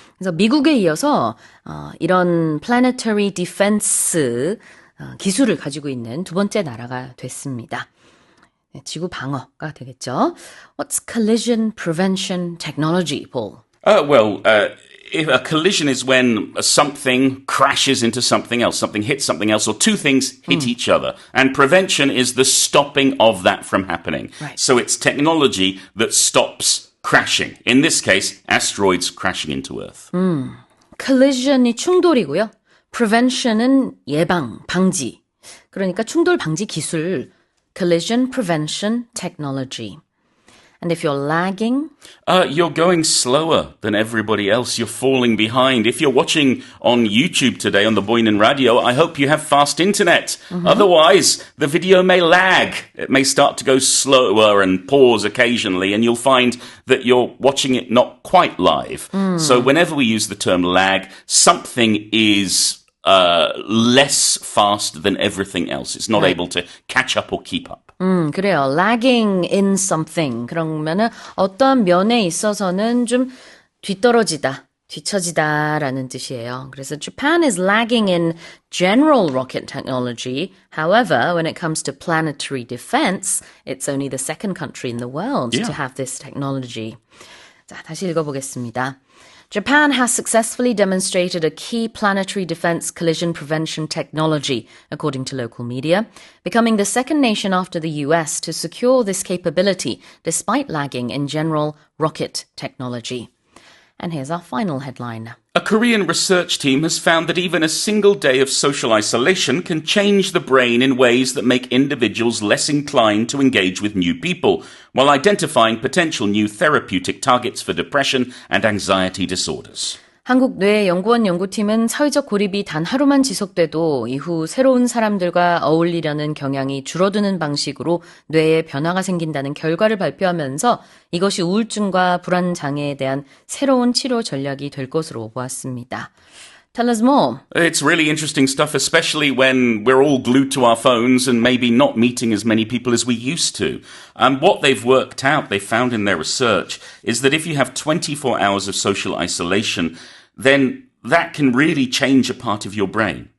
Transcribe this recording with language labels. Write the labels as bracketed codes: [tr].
[ko] 그래서 미국에 이어서 이런 planetary defense 기술을 가지고 있는 두 번째 나라가 됐습니다. 네, 지구 방어가 되겠죠. [en] What's collision prevention technology, Paul? If a collision is when something crashes into something else, something hits something else, or two things hit each other. And prevention is the stopping of that from happening. Right. So it's technology that stops crashing. In this case, asteroids crashing into Earth. [ko] collision이 충돌이고요. prevention은 예방, 방지. 그러니까 충돌 방지 기술, collision prevention technology. [en] And if you're lagging? You're going slower than everybody else. You're falling behind. If you're watching on YouTube today on the Boynan Radio, I hope you have fast internet. Otherwise, the video may lag. It may start to go slower and pause occasionally, and you'll find that you're watching it not quite live. So whenever we use the term lag, something is less fast than everything else. It's not able to catch up or keep up. [ko] 그래요. [en] lagging in something. [ko] 그러면은 어떤 면에 있어서는 좀 뒤떨어지다. 뒤처지다라는 뜻이에요. 그래서 [en] Japan is lagging in general rocket technology. However, when it comes to planetary defense, it's only the second country in the world to have this technology. [ko] 자, 다시 읽어보겠습니다. [en] Japan has successfully demonstrated a key planetary defense collision prevention technology, according to local media, becoming the second nation after the US to secure this capability despite lagging in general rocket technology. And here's our final headline. A Korean research team has found that even a single day of social isolation can change the brain in ways that make individuals less inclined to engage with new people, while identifying potential new therapeutic targets for depression and anxiety disorders. [ko] 한국뇌연구원 연구팀은 사회적 고립이 단 하루만 지속돼도 이후 새로운 사람들과 어울리려는 경향이 줄어드는 방식으로 뇌에 변화가 생긴다는 결과를 발표하면서 이것이 우울증과 불안 장애에 대한 새로운 치료 전략이 될 것으로 보았습니다. [en] Tell us more. It's really interesting stuff, especially when we're all glued to our phones and maybe not meeting as many people as we used to. What they've worked out, they found in their research, is that if you have 24 hours of social isolation, then that can really change a part of your brain.